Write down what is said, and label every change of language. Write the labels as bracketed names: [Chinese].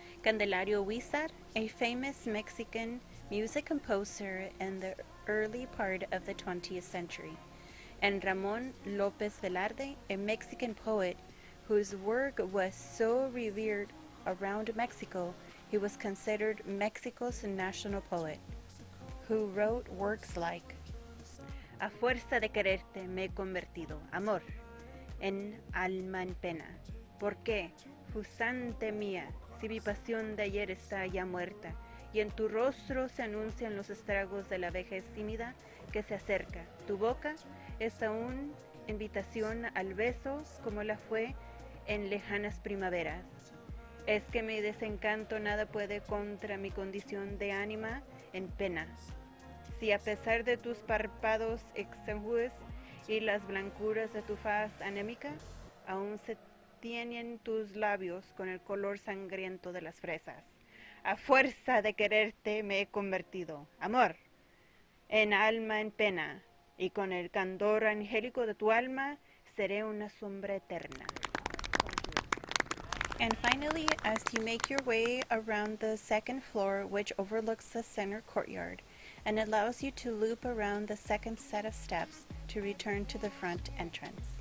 [English] Candelario Huizar, a famous Mexican music composer in the early part of the 20th century, and Ramón López Velarde, a Mexican poet whose work was so revered around Mexico he was considered Mexico's national poet, who wrote works like [Spanish] A fuerza de quererte me he convertido, amor, en alma en pena. ¿Por qué, jusante mía, si mi pasión de ayer está ya muerta, y en tu rostro se anuncian los estragos de la vejez tímida que se acerca? Tu boca es aún invitación al beso como la fue en lejanas primaveras. Es que mi desencanto nada puede contra mi condición de ánima en pena. Si a pesar de tus párpados exangües y las blancuras de tu faz anémica, aún se tienen tus labios con el color sangriento de las fresas. A fuerza de quererte me he convertido, amor, en alma en pena, y con el candor angélico de tu alma seré una sombra eterna. [English] And finally, as you make your way around the second floor, which overlooks the center courtyard, and allows you to loop around the second set of steps to return to the front entrance.